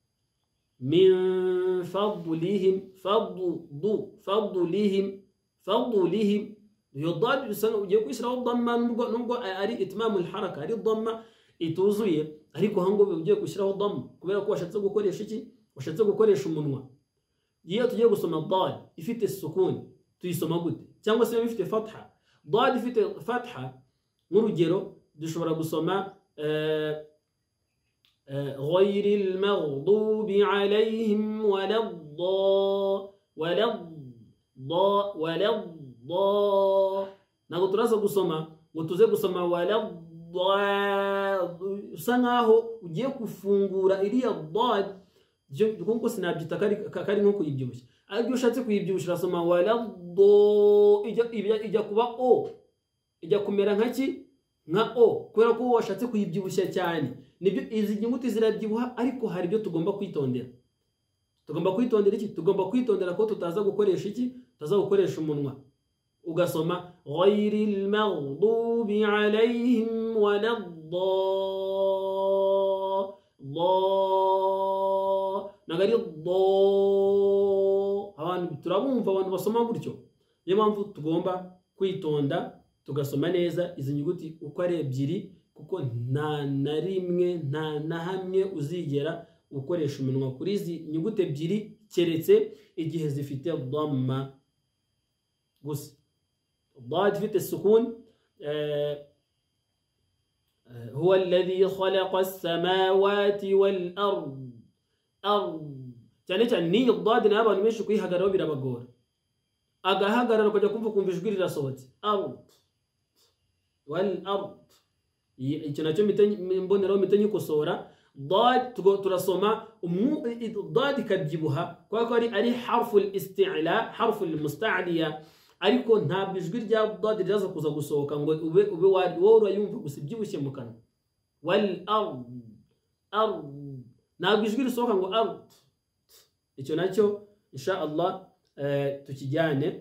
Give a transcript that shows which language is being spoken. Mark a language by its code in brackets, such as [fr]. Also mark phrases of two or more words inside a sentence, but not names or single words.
[ar] من فضلهم فضلهم [rw] iyo dad usanga ugiye kwishyiraho dhamma, nubwo ari [ar] إتمام الحركة, [rw] ari dhamma ituzuye, ariko hango ugiye gushyiraho dhamma kubera ko washatse gukoresha iki? Washatse gukoresha umunwa. Iyo tugiye gusoma dad ifite sukuni tuyisoma gute? Cyangwa se ifite fatha. Dad ifite fatha, nk'urugero dushobora gusoma [ar] غير المغضوب عليهم ولا ض [rw] ntabwo turaza gusoma ngo tuze gusoma usa nkaho ugiye gufungura iriya dad, kuko sinabyita kari nko kuyibyibushya. Ariko iyo ushatse kuyibyibushya urasoma ijya kuba o, ijya kumera nka o, kubera ko washatse kuyibyibushya cyane. Nibyo izi nyuguti zirabyibuha, ariko hari ibyo tugomba kwitondera. Tugomba kwitondera iki? Tugomba kwitondera ko tutaza gukoresha iki? Tutaza gukoresha umunwa. Ugasoma [ar] غير المغضوب عليهم ولا ض [rw] nagari abantu turabumva abantu basoma gutyo. Niyo mpamvu tugomba kwitonda tugasoma neza izi nyuguti uko ari ebyiri, kuko nta na rimwe nta hamwe uzigera ukoresha umunwa kuri izi nyuguti ebyiri, keretse igihe zifite dhamma gusa. [ar] ضاد في السكون هو الذي خلق السماوات والأرض [rw] cyane ni ضاد n'abantu benshi kwihagararaho birabagora, agahagarara kujya kumva ijwi rirasohotse [ar] والأرض. [rw] Icyo nacyo mboneraho mitanyikosora. ضاد turasoma ضاد ikabyibuha kwa ko ari [ar] حرف الاستعلاء، حرف المستعلية, [rw] ariko ntabwo ijwi rya dad riraza kuza gusohoka ngo ube wowe yumva gusa ibyibushye mu kanwa. [ar] والأرض [rw] ntabwo ijwi risohoka ngo ard. Icyo nacyo [ar] إن شاء الله [rw] tukijyane.